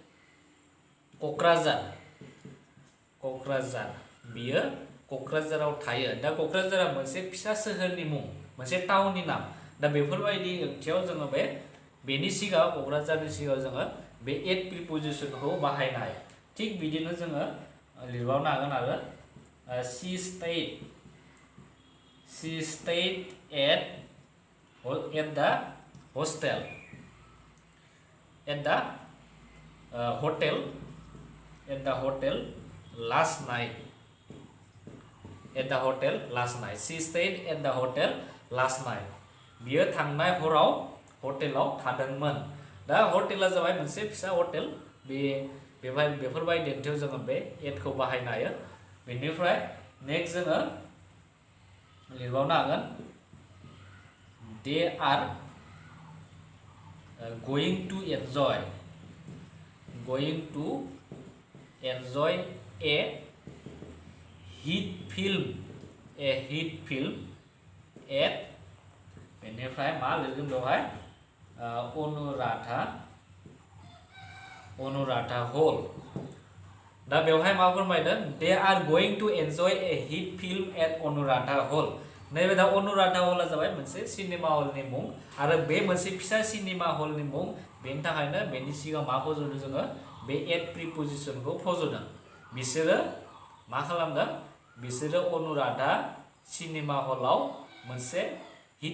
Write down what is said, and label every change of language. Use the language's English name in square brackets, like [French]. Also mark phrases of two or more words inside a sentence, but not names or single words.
[Bodo] क'क्राझार बियो क'क्राझाराव थायो दा क'क्राझारा मोनसे फिसा सोहोरनि मुं मोनसे टाउननि नाम दा बेफोरबायदि ओंथियाव जोङो बेनि सिगाङाव क'क्राझारनि सिगाङाव जोङो बे [English] at preposition [Bodo] बाहायनो हायो थिग बिदिनो जोङो लिरबावनो हागोन आरो [English] she stayed at the hotel last night she stayed at the hotel last night [Bodo] बियो थांनाय हराव हटेलाव थादोंमोन दा हटेला जाबाय मोनसे फिसा हटेल बेफोरबायदि ओंथियाव जोङो बे एटखौ बाहायनो हायो बेनिफ्राय नेक्स्ट जोङो लिरबावनो हागोन [English] they are going to enjoy a hit film at [Bodo] बेनिफ्राय मा लिरगोन बेवहाय अनुराधा हल दा बेवहाय मा फोरमायदों [English] they are going to enjoy a hit film [Bodo] at अनुराधा हल नैबे दा अनुराधा हला जाबाय मोनसे [English] cinema hall [Bodo] मुं आरो बे मोनसे फिसा [English] cinema hall [Bodo] मुं बेनि थाखायनो बेनि सिगाङाव मा फज'दों जोङो बे [English] at preposition [Bodo] फज'दों बिसोरो मा खालामदों बिसोरो अनुराधा सिनेमा हलाव मोनसे हिट